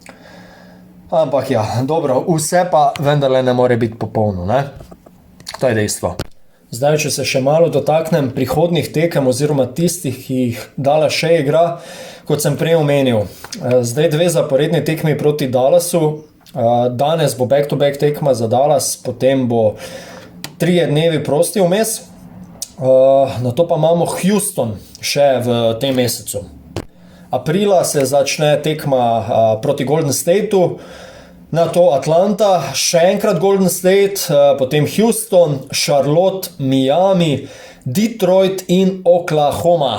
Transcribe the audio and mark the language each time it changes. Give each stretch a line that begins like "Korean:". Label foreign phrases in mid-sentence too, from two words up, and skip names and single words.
Slovenian: Ampak ja, dobro, vse pa vendarle ne more biti popolno, ne? To je dejstvo. Zdaj, če se še malo dotaknem prihodnih tekem oziroma tistih, ki jih Dallas še igra, kot sem prej omenil. Zdaj 2 zaporedni tekmi proti Dallasu, danes bo back-to-back tekma za Dallas, potem bo 3 dnevi prosti vmes, na to pa imamo Houston še v tem mesecu. Aprila se začne tekma proti Golden Stateu, na to Atlanta, še enkrat Golden State, potem Houston, Charlotte, Miami, Detroit in Oklahoma.